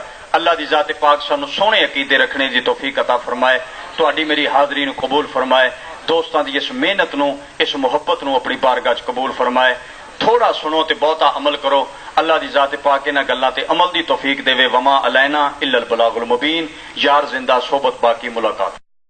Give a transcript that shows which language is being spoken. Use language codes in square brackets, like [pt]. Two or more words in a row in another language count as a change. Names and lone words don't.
[pa] اللہ دی ذات پاک سانوں سوہنے عقیدے رکھنے دی توفیق عطا فرمائے. تہاڈی میری حاضری نوں قبول فرمائے۔ دوستاں دی اس محنت نوں اس محبت نوں اپنی بارگاہ چ قبول فرمائے. تھوڑا سنو تے بہتا عمل کرو۔ اللہ دی ذات پاک انہاں گلاں تے عمل دی توفیق دیوے. [ar] وما علينا إلا البلاغ المبين. [ur] یار زندہ صحبت باقی ملاقات.